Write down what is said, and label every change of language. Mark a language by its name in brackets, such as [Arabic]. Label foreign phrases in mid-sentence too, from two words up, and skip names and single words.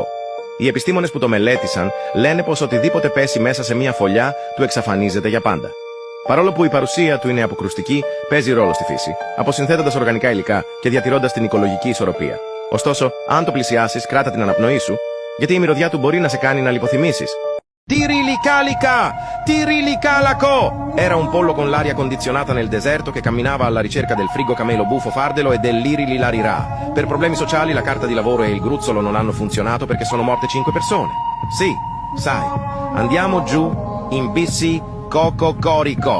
[Greek] Οι επιστήμονες που το μελέτησαν λένε πως οτιδήποτε πέσει μέσα σε μια φωλιά του εξαφανίζεται για πάντα. Παρόλο που η παρουσία του είναι αποκρουστική, παίζει ρόλο στη φύση, αποσυνθέτοντας οργανικά υλικά και διατηρώντας την οικολογική ισορροπία. Ωστόσο, αν το πλησιάσεις, κράτα την αναπνοή σου, γιατί η μυρωδιά του μπορεί να σε κάνει να λιποθυμήσεις. Tirilicalica! Tirilicalaco! [Italian] Era un pollo con l'aria condizionata nel deserto che camminava alla ricerca del frigo camelo bufo fardelo e dell'irililarirà. Per problemi sociali la carta di lavoro e il gruzzolo non hanno funzionato perché sono morte 5 persone. Sì, sai, andiamo giù in bici coco corico.